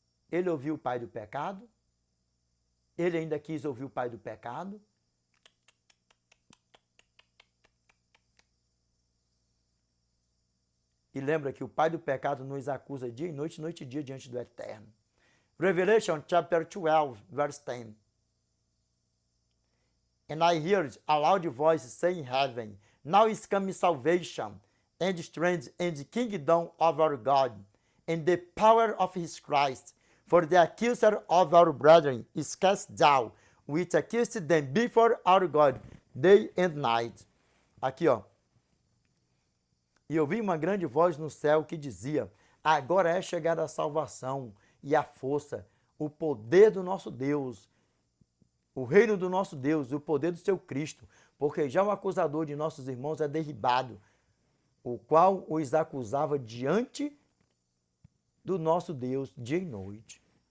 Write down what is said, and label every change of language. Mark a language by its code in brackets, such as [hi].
[pt] Ele ouviu o pai do pecado? Ele ainda quis ouvir o pai do pecado? E lembra que o pai do pecado nos acusa dia e noite e dia diante do Eterno. [en] Revelation chapter 12, verse 10. And I heard a loud voice saying in heaven, now is coming salvation, and strength, and the kingdom of our God, and the power of his Christ. For the accuser of our brethren is cast down, which accused them before our God, day and night. [pt] Aqui, ó. E ouvi uma grande voz no céu que dizia: agora é chegada a salvação e a força, o poder do nosso Deus, o reino do nosso Deus, o poder do seu Cristo, porque já o acusador de nossos irmãos é derribado, o qual os acusava diante do nosso Deus dia e noite.